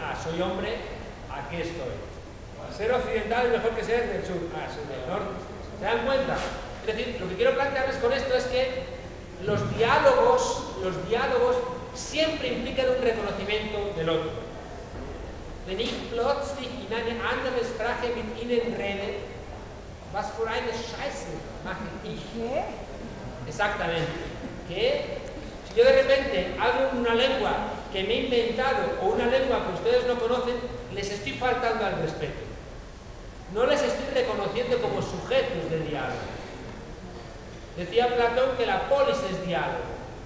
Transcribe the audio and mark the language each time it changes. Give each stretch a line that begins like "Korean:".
Spanish: Soy hombre, aquí estoy. Ser occidental es mejor que ser del sur. Soy del norte. ¿Se dan cuenta? Es decir, lo que quiero plantearles con esto es que los diálogos siempre implican un reconocimiento del otro.
German: Wenn ich plötzlich in eine andere Sprache mit Ihnen rede, was für eine Scheiße mache ich?
Spanish: ¿Qué? Exactamente. Que si yo de repente hablo una lengua que me he inventado o una lengua que ustedes no conocen, les estoy faltando al respeto. No les estoy reconociendo como sujetos de diálogo. Decía Platón que la polis es diálogo.